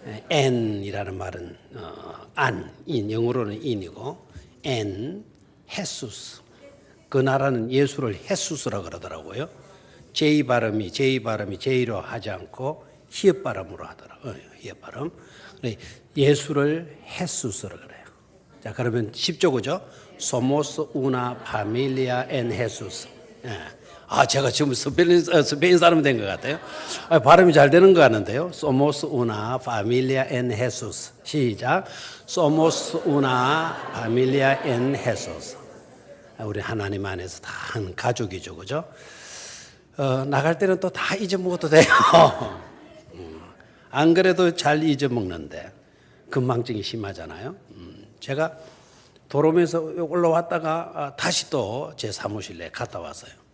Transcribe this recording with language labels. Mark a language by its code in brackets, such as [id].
[ko] en이라는 말은 인, 영어로는 in이고 en, Jesus. 그 나라는 예수를 헤수스라 그러더라고요. J 발음이 J로 하지 않고 히읗 발음으로 하더라고요. 히읗 발음. 예수를 헤수스라 그래요. 자, 그러면 쉽죠, 그죠? [es] Somos una familia en Jesús. [ko] 제가 지금 스페인 사람 된 것 같아요. 발음이 잘 되는 것 같은데요. [es] Somos una familia en Jesús. [ko] 시작. [es] Somos una familia en Jesús. [ko] 우리 하나님 안에서 다 한 가족이죠, 그죠? 나갈 때는 또 다 잊어먹어도 돼요. 안 그래도 잘 잊어먹는데 건망증이 심하잖아요. 제가 도로면서 올라왔다가 다시 또 제 사무실에 갔다 왔어요.